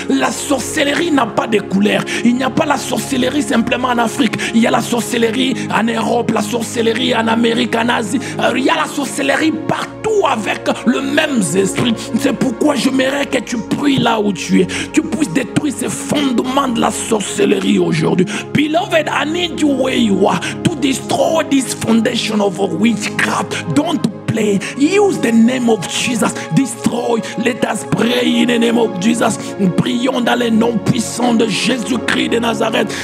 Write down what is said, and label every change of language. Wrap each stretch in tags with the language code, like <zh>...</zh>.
<fr>La sorcellerie n'a pas de couleur. Il n'y a pas la sorcellerie simplement en Afrique. Il y a la sorcellerie en Europe, la sorcellerie en Amérique, en Asie. Il y a la sorcellerie partout avec le même esprit. C'est pourquoi j'aimerais que tu pries là où tu es. Tu puisses détruire ces fondements de la sorcellerie aujourd'hui.</fr> <en>Beloved, I need you where you are to destroy this foundation of witchcraft. Don't play. Use the name of Jesus. Destroy. Let us pray in the name of Jesus.</en> <fr>Prions dans le nom puissant de Jésus-Christ de Nazareth.</fr>